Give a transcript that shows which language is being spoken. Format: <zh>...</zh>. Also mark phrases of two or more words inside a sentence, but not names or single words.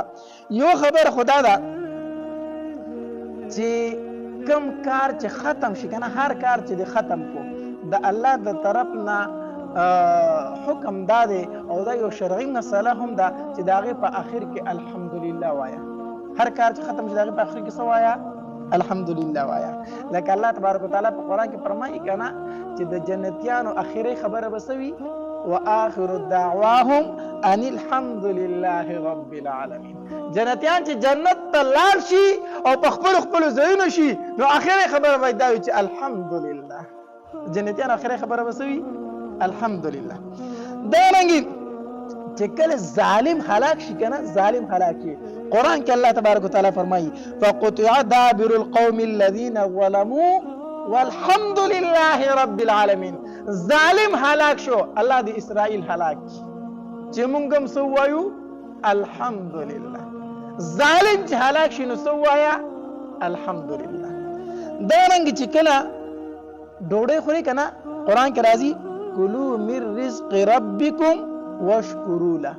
<ps>یو خبر خدا ده چې کم کار چې ختم شي که نه، هر کار چې د ختم کو د الله د طرف نه حکم دا دی، او دا یو شرعي مسله هم ده چې د هغې په اخر کې الحمدلله وایه. هر کار چې ختم شي د هغې په اخر کې څه وایه؟ الحمدلله وایه. لکه</ps> <ar>الله تبارک وتعالی</ar> <ps>په قرآن کې فرمایي که نه چې د جنتیانو اخري خبره به څه وي؟</ps> <ar>وآخر دعواهم ان الحمد لله رب العالمین.</ar> <ps>جنتیان چې جنت ته لاړ شي او په خپلو ځایونو شي، نو اخري خبره به دا وي چې الحمدلله. جنتیان اخري خبره به څه وي؟ الحمدلله. دارنګې چې کله ظالم هلاک شي که نه، ظالم هلاک شي، قرآن کې</ps> <ar>الله تبارک وتعالی</ar> <ps>فرمایي</ps> <ar>فقطع دابر القوم الذین ظلموا والحمد لله رب العالمین.</ar> <ps>ظالم هلاک شو، الله د اسرائیل هلاک چې مونږ هم څه ووایو؟ الحمدلله. ظالم چې هلاک شي نو څه ووایه؟ الحمدلله. دارنګې چې کله ډوډۍ خوري که نه، قرآن کې راځي</ps> <ar>کلوا من رزق ربکم واشکروا له.</ar>